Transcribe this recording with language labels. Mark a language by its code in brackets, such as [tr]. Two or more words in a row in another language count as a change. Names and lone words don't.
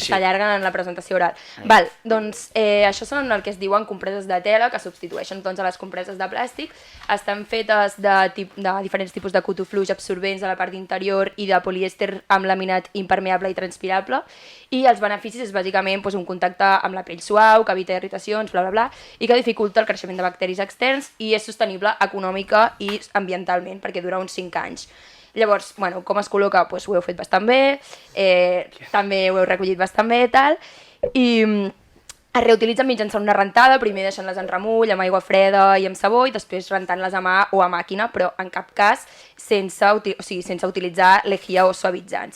[ca] S'allarguen en la presentació oral. Val, doncs això són el que es diuen compreses de tela, que substitueixen doncs, a les compreses de plàstic. Estan fetes de diferents tipus de cotó fluix absorbents a la part interior i de polièster amb laminat impermeable i transpirable. I els beneficis és bàsicament un contacte amb la pell suau, que evita irritacions, bla, bla, bla, i que dificulta el creixement de bacteris externs i és sostenible econòmica i ambientalment, perquè dura uns 5 anys. Llavors, bueno, com es col·loca? Doncs ho heu fet bastant bé, també ho heu recollit bastant bé, tal, i es reutilitzen mitjançant una rentada, primer deixant-les en remull, amb aigua freda i amb sabó, i després rentant-les a mà o a màquina, però en cap cas sense utilitzar lejía o suavitzants.